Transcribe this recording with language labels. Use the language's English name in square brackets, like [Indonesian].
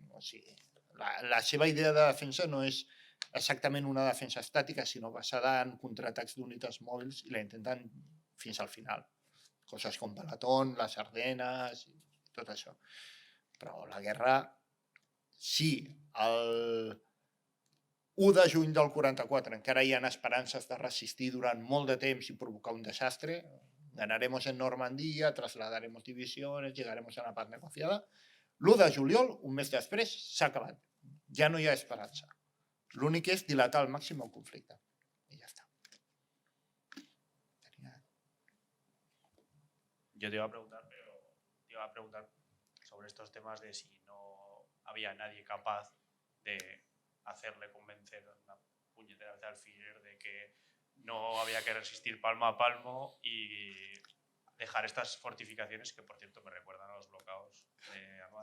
[Catalan] O sigui, la seva idea de defensa no és exactament una defensa estàtica, sinó basada en contraatacs d'unitats mòbils i la intenten fins al final. Coses com Balatón, les Ardenes i tot això. Però la guerra, sí, el 1 de juny del 44 encara hi ha esperances de resistir durant molt de temps i provocar un desastre. [Spanish] Ganaremos en Normandía, trasladaremos divisiones, llegaremos a una paz negociada. [Catalan] L'1 de juliol, un mes després, s'ha acabat. Ja no hi ha esperança. L'únic és dilatar al màxim el conflicte. I ja està. [Spanish] Yo te iba a preguntar sobre estos temas de si no había nadie capaz de hacerle convencer una puñetera vez al Führer de que no había que resistir palmo a palmo y dejar estas fortificaciones que, por cierto, me recuerdan a los bloqueados de Armada.